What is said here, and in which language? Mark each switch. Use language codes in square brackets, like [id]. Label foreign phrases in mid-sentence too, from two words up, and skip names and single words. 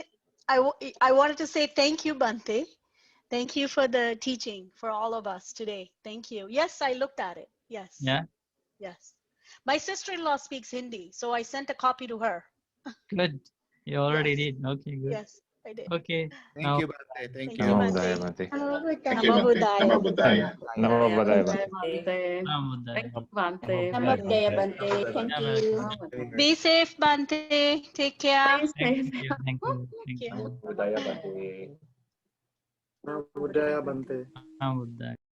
[en] I wanted to say thank you, Bante. Thank you for the teaching for all of us today. Thank you. Yes, I looked at it. Yes. Yeah. Yes. My sister-in-law speaks Hindi, so I sent a copy to her. Good. You already did. Okay, good. Yes, I did. Okay. Thank you, Bante. Thank you. you, Namo Bante. Buddhaya, Bante. [pi] Namo Buddhaya. [en] Namo Buddhaya. [pi] Namo Buddhaya, Bante. [en] Namo Thank Buddhaya. you, Bante. [pi] Namo Buddhaya Bante. [en] Thank Yeah, you. welcome. Be safe, Bante. Take care. Stay Thank safe. you. Thank you. Thank Thank you. you. Budaya, Bante. Budaya Bante. [pi] Namo Buddhaya.